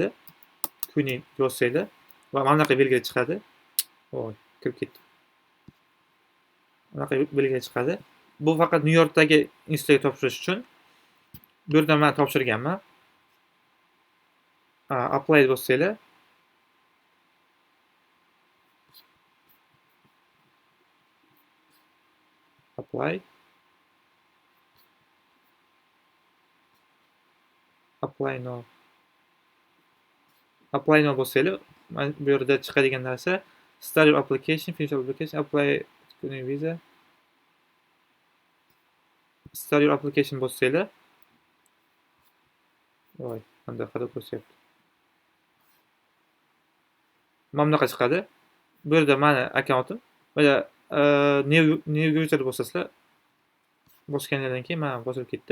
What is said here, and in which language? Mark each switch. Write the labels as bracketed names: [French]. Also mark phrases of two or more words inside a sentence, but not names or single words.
[Uzbek] Kuni yozsanglar va mana bunaqa belgi chiqadi. Voy, kirib ketdi. Bunaqa belgi chiqadi. Bu faqat New Yorkdagi institutga topshirish uchun. Bu yerda men topshirganman. Apply bo'lsanglar, [English] apply now. Apply now [Uzbek] bo'lsanglar, bu yerda chiqadigan narsa [English] start your application, finish your application, apply visa. Start your application [Uzbek] bo'lsanglar, voy, qanday qilib ko'rsatyapti. Mana bunaqa chiqadi. Bu yerda meni akkauntim va [English] new user [Uzbek] bo'lsanglar, bosgandan keyin mana bosilib ketdi.